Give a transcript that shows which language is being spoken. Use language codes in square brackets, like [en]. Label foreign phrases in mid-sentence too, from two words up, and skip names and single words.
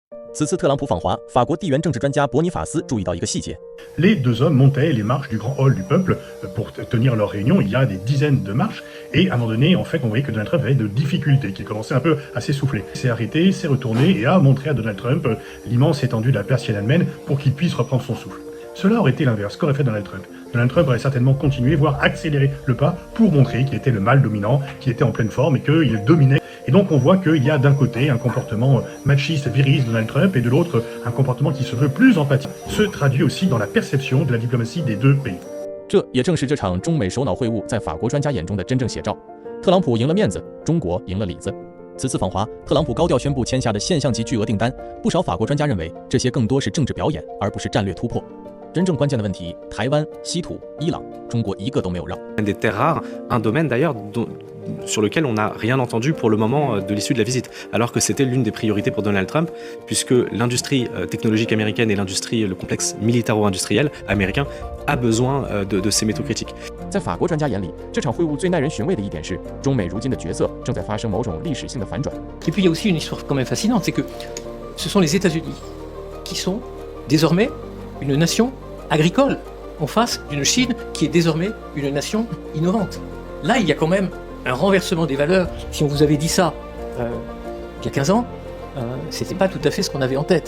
[zh] 此次特朗普访华，法国地缘政治专家伯尼法斯注意到一个细节。 [fr] Les deux hommes montaient les marches du grand hall du peuple pour tenir leur réunion. Il y a des dizaines de marches. Et à un moment donné, en fait, on voyait que Donald Trump avait de difficultés, qu'il commençait un peu à s'essouffler. Il s'est arrêté, s'est retourné et a montré à Donald Trump l'immense étendue de la Perse tiananmen pour qu'il puisse reprendre son souffle. Cela aurait été l'inverse. Qu'aurait fait Donald Trump? Donald Trump aurait certainement continué, voire accéléré le pas pour montrer qu'il était le mâle dominant, qu'il était en pleine forme et qu'il dominait. Et donc on voit qu'il y a d'un côté un comportement machiste, viril de Donald Trump et de l'autre un comportement qui se veut plus empathique, se traduit aussi dans la perception de la diplomatie des deux pays. [zh] 这也正是这场中美首脑会晤在法国专家眼中的真正写照。特朗普赢了面子，中国赢了里子。此次访华，特朗普高调宣布签下的现象级巨额订单，不少法国专家认为这些更多是政治表演，而不是战略突破。真正关键的问题，台湾、稀土、伊朗，中国一个都没有让。 [fr] Des terres rares, un domaine d'ailleurs sur lequel on n'a rien entendu pour le moment de l'issue de la visite, alors que c'était l'une des priorités pour Donald Trump, puisque l'industrie technologique américaine et le complexe militaro-industriel américain a besoin de ces métaux critiques. [zh] 在法国专家眼里，这场会晤最耐人寻味的一点是，中美如今的角色正在发生某种历史性的反转。 [fr] Et puis il y a aussi une histoire quand même fascinante, c'est que ce sont les États-Unis qui sont désormais une nation agricole en face d'une Chine qui est désormais une nation innovante. Là, il y a quand même un renversement des valeurs. Si on vous avait dit ça il y a 15 ans, c'était pas tout à fait ce qu'on avait en tête.